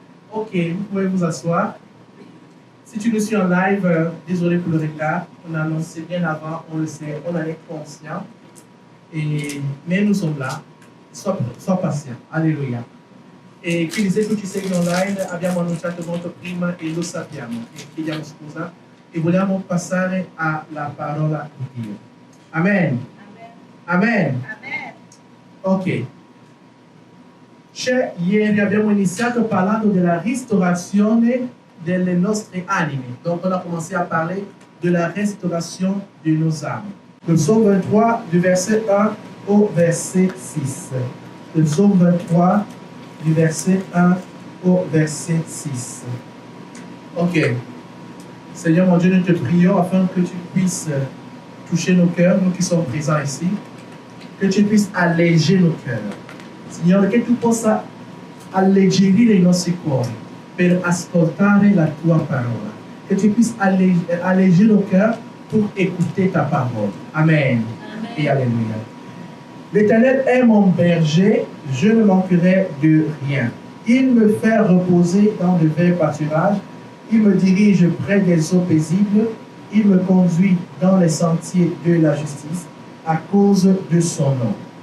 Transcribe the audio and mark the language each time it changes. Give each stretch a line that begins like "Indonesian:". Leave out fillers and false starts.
French: Ok, vous pouvez vous asseoir. Si tu nous suis en live, désolé pour le retard. On a annoncé bien avant, on le sait, on en est conscient. Mais nous sommes là. Sois patient. Alléluia.
Italian: E quindi se tu ci segui online abbiamo annunciato molto prima e lo sappiamo e chiediamo scusa e vogliamo passare alla parola di Dio. Amen. Amen. Amen. Ok. Ieri abbiamo iniziato parlando della ristorazione delle nostre anime.
French: Donc on a commencé à parler de la restauration de nos âmes. Le psaume 23 du verset 1 au verset 6. Le psaume 23 du verset 1 au verset 6. Ok. Seigneur mon Dieu, nous te prions afin que tu puisses toucher nos cœurs, nous qui sommes présents ici, que tu puisses alléger nos cœurs.
Italian: Signore, che tu possa alleggerire i nostri cuori per ascoltare la tua parola.
French: Que tu puisses alléger nos cœurs pour écouter ta parole. Amen. Et alléluia. L'Éternel est mon berger, je ne manquerai de rien. Il me fait reposer dans de verts pâturages, il me dirige près des eaux paisibles, il me conduit dans les sentiers de la justice à cause de son nom.